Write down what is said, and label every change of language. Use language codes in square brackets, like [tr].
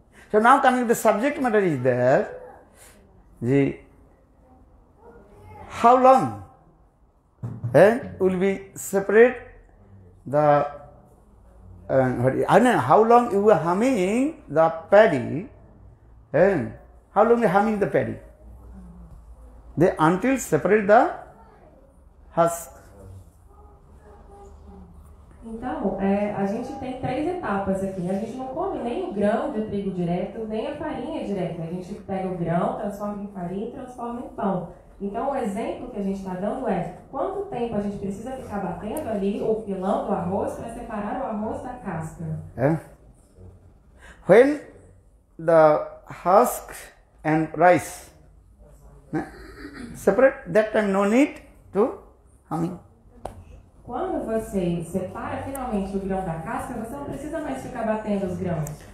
[en] So now coming to the subject matter is there, how long will be separate the, how long you are humming the paddy, how long you are humming the paddy? They until separate the husk. [pt] Então, a gente tem 3 etapas aqui. A gente não come nem o grão de trigo direto, nem a farinha direta. A gente pega o grão, transforma em farinha e transforma em pão. Então, o exemplo que a gente está dando é quanto tempo a gente precisa ficar batendo ali ou pilando o arroz para separar o arroz da casca. [en] When the husk and rice separate, that time no need to humming. [pt] Quando você separa finalmente o grão da casca, você não precisa mais ficar batendo os grãos.